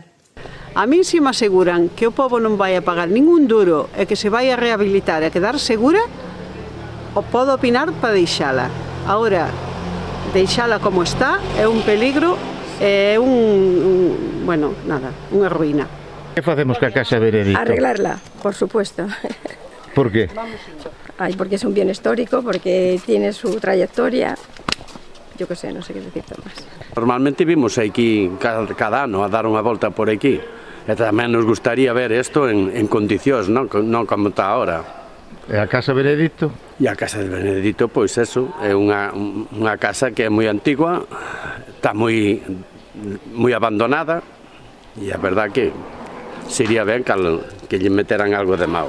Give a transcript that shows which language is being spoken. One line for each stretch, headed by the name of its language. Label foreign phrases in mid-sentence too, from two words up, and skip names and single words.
Galician: A min se me aseguran que o pobo non vai a pagar ningún duro e que se vai a rehabilitar e a quedar segura, o podo opinar para deixala. Agora, deixala como está é un peligro, é unha ruína. Que facemos ca Casa Benedicto?
Spanish: Arreglarla, por supuesto. Por qué? Porque es un bien histórico, porque tiene su trayectoria. Yo qué sé, no sé qué decirte más.
Galician: Normalmente vimos aquí cada ano a dar unha volta por aquí. E tamén nos gustaría ver isto en condicións, non como está ahora. E a Casa Benedicto? E a Casa de Benedicto, pois eso, é unha casa que é moi antigua, está moi abandonada, e a verdad que sería ben que lle meteran algo de mau.